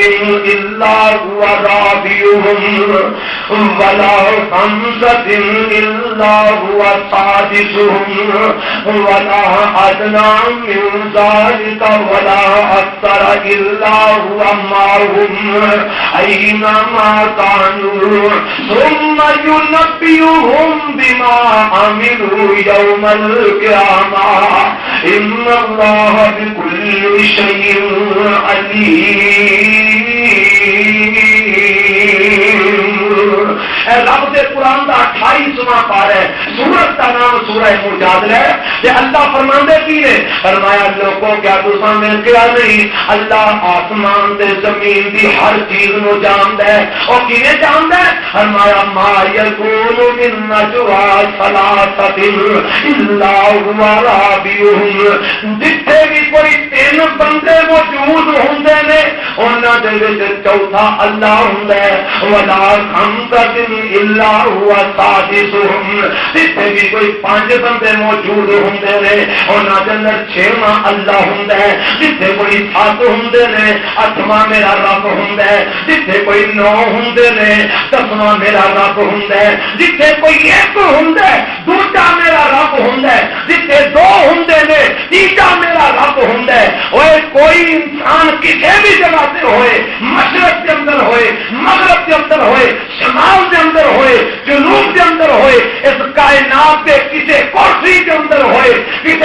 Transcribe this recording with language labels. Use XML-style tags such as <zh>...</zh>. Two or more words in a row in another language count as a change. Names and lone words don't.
<ar>إلا هو رابعهم ولا خمسة إلا هو سادسهم ولا أدنى من ذلك ولا أكثر إلا هو معهم أينما كانوا ثم ينبئهم بما عملوا يوم القيامة إن الله بكل شيء</ar> <pa>عليم رب دے قرآن کا 28واں پارہ ہے سورت کا نام سورہ مجادلہ ہے کہ اللہ فرماندے کی نے فرمایا لوگوں کیا تساں نے کیا نہیں اللہ آسمان تے زمین دی ہر چیز نو جاندا ہے اور کینے جاندا ہے فرمایا</pa> <ar>ما یکون من نجوا ثلاثۃ الا هو رابعهم</ar> <pa>جتھے بھی کوئی 3 بندے موجود ہوندے نے انہاں دے وچ چوتھا اللہ ہوندا ہے</pa> <ar>ولا خمسۃ الا هو سادسهم</ar> <pa>جتھے بھی کوئی 5 بندے موجود ہوندے نے انہاں دے اندر 6واں اللہ ہوندا ہے جتھے کوئی 7 ہوندے نے 8واں میرا رب ہوندا ہے جتھے کوئی 9 ہوندے نے 10واں میرا رب ہوندا ہے جتھے کوئی 1 ہوندا ہے دوسرا میرا رب ہوندا ہے جتھے 2 ہوندے نے تیسرا میرا رب ہوندا ہے اوے</pa> <ur>کوئی انسان کسی بھی جگہ سے ہوئے مشرق کے اندر ہوئے مغرب کے اندر ہوئے شمال کے اندر ہوئے جنوب کے اندر ہوئے اس کائنات کے کسی کوٹری کے اندر ہوئے کسی</ur>